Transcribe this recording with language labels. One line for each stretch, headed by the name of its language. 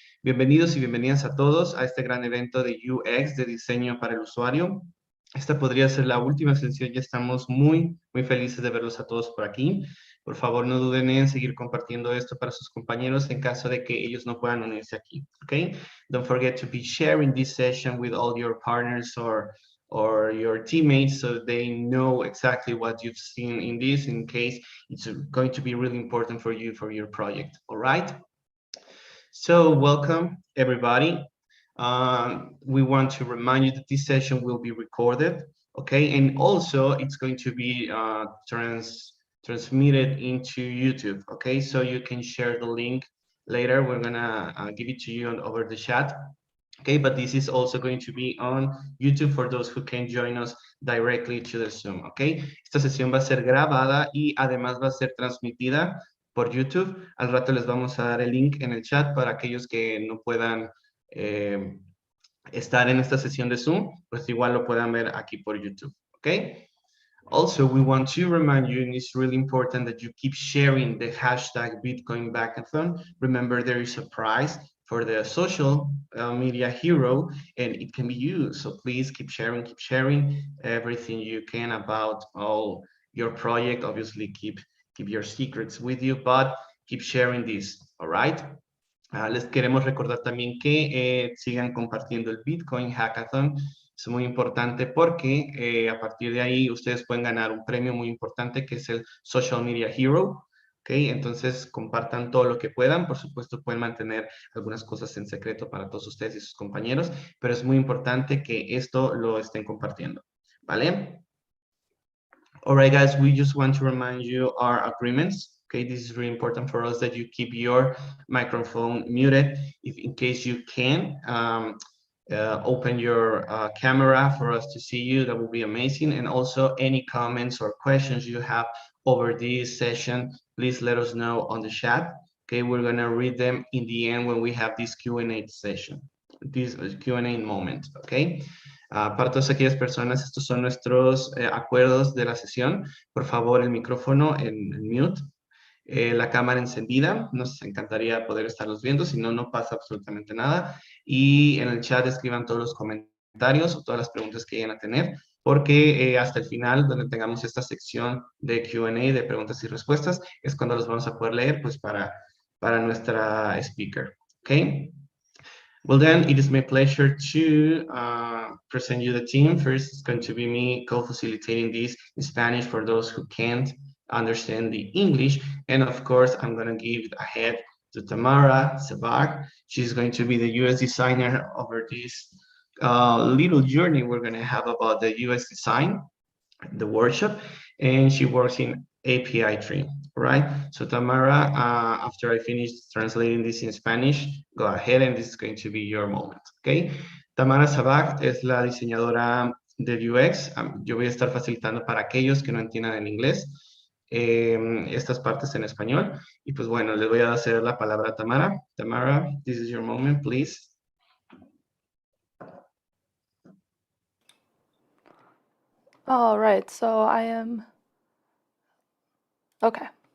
Spanish: Bienvenidos y bienvenidas a todos a este gran evento de UX, de diseño para el usuario. Esta podría ser la última sesión, ya estamos muy felices de verlos a todos por aquí. Por favor, no duden en seguir compartiendo esto para sus compañeros en caso de que ellos no puedan unirse aquí, ¿ok?
English: Don't forget to be sharing this session with all your partners or your teammates so they know exactly what you've seen in this in case it's going to be really important for you for your project, all right? So welcome everybody. We want to remind you that this session will be recorded, okay? And also it's going to be transmitted into YouTube, okay? So you can share the link later. We're gonna give it to you over the chat, okay? But this is also going to be on YouTube for those who can join us directly to the Zoom, okay?
Spanish: Esta sesión va a ser grabada y además va a ser transmitida por YouTube. Al rato les vamos a dar el link en el chat para aquellos que no puedan estar en esta sesión de Zoom, pues igual lo puedan ver aquí por YouTube, ¿ok?
English: Also, we want to remind you, and it's really important that you keep sharing the hashtag Bitcoin Bankathon. Remember, there is a prize for the social media hero, and it can be you. So please keep sharing everything you can about all your project. Obviously, keep your secrets with you, but keep sharing this, all right?
Spanish: Les queremos recordar también que sigan compartiendo el Bitcoin Hackathon. Es muy importante porque a partir de ahí ustedes pueden ganar un premio muy importante que es el Social Media Hero. ¿Okay? Entonces compartan todo lo que puedan. Por supuesto pueden mantener algunas cosas en secreto para todos ustedes y sus compañeros, pero es muy importante que esto lo estén compartiendo. ¿Vale?
English: All right, guys, we just want to remind you our agreements. Okay, this is really important for us that you keep your microphone muted. If in case you can, open your camera for us to see you, that would be amazing. And also any comments or questions you have over this session, please let us know on the chat. Okay, we're gonna read them in the end when we have this Q&A session, this Q&A moment, okay?
Spanish: Para todas aquellas personas, estos son nuestros acuerdos de la sesión. Por favor, el micrófono en mute, la cámara encendida. Nos encantaría poder estarlos viendo, si no, no pasa absolutamente nada. Y en el chat escriban todos los comentarios o todas las preguntas que lleguen a tener, porque hasta el final, donde tengamos esta sección de Q&A, de preguntas y respuestas, es cuando los vamos a poder leer, pues para nuestra speaker. ¿Ok?
English: Well, then, it is my pleasure to present you the team. First, it's going to be me co-facilitating this in Spanish for those who can't understand the English. And of course, I'm going to give a head to Tamara Sabag. She's going to be the UX designer over this little journey we're going to have about the UX design, the workshop, and she works in API tree, right? So Tamara, after I finish translating this in Spanish, go ahead and this is going to be your moment, okay?
Spanish: Tamara Sabag es la diseñadora del UX. Yo voy a estar facilitando para aquellos que no entiendan el inglés estas partes en español. Y pues bueno, les voy a hacer la palabra a Tamara.
English: Tamara, this is your moment, please. All right, so I am, okay.